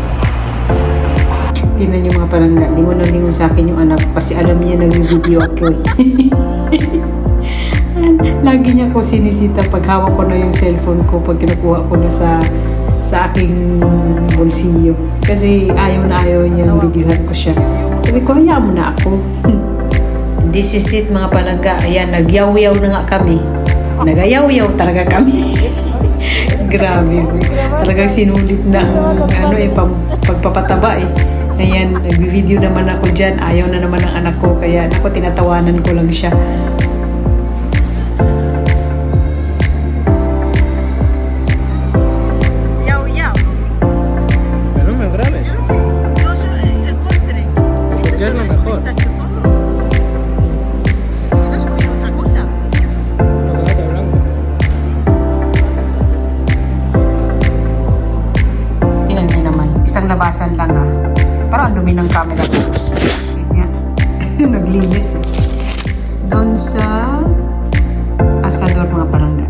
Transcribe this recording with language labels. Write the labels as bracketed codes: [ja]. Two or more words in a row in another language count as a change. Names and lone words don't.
[tl] Tingnan niyo mga palangga, lingon na lingon sa akin yung anak ko kasi alam niya nag-video ako. Lagi niya ako sinisita pag hawak ko na yung cellphone ko, pag kinukuha ko na sa aking bolsilyo. Kasi ayaw niya videohan ko siya. Sabi ko, hayaan mo na ako. [en] This is it [tl] mga palangga. Ayan, nagyaw-yaw na nga kami. Nagayaw-yaw talaga kami. Grabe. Talagang sinulit na pagpapataba eh. Ayan, nag-video naman ako dyan. Ayaw na naman ng anak ko. Kaya ako, tinatawanan ko lang siya. Yaw-yaw. [es] Pero no me grabes. El postre. Porque es lo mejor. ¿Quieres comer otra cosa? Chocolate blanco. [tl] Ilan niya naman. Isang labasan lang Parang dumi ng camera ko. Yan. Naglinis eh. Doon sa Asador mga palangga.